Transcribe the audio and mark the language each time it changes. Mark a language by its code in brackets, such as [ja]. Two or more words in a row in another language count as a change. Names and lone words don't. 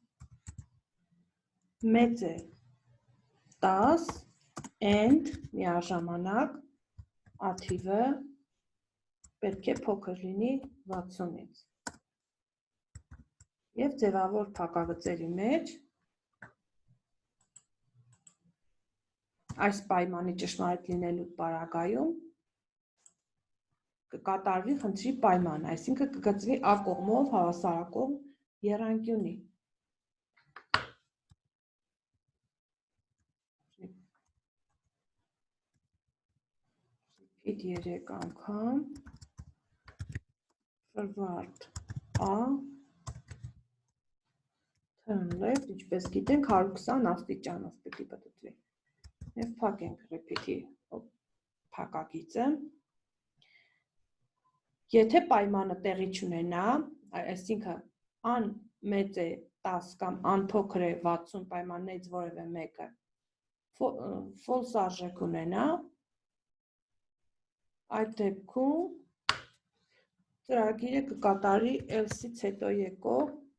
[hy] մեծ է 10 and միաժամանակ A թիվը պետք է փոքր լինի 60-ից։ Եվ ձևավոր փակագծերի մեջ այս պայմանի ճշմարիտ լինելու պարագայում կկատարվի խնդրի պայմանը, այսինքն կգծվի A կողմով հավասարակողմ եռանկյունի։ [en] Repeat 3 [hy] անգամ [en] forward A turn left, [hy] ինչպես գիտենք 120 աստիճանով պիտի պտտվի։ Եվ փակենք repeat-ի փակագիծը։ Եթե պայմանը տեղի չունենա, այսինքն A-ն մեծ է 10 կամ A-ն փոքր է 60 պայմաններից որևէ մեկը, false արժեք ունենա, այդ դեպքում ծրագիրը կկատարի else-ից հետո եկող